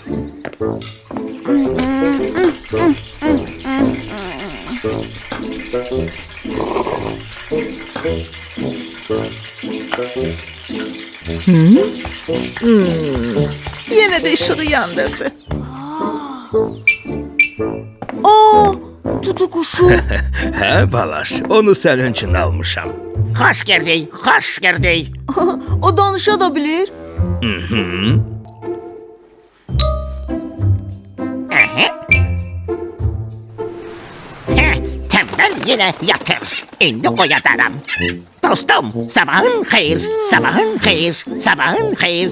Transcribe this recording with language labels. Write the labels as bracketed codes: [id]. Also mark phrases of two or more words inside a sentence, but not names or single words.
[tr] Yine de ışığı yandırdı. Aa, tutuquşu. [az] Hə, Balaş, onu sənin üçün almışam. [tr] Hoş geldin, hoş geldin. [az] O danışa da bilir. [tr] Tembel yine yatır. Şimdi uyatarım. Dostum, sabahın hayır, sabahın hayır, sabahın hayır.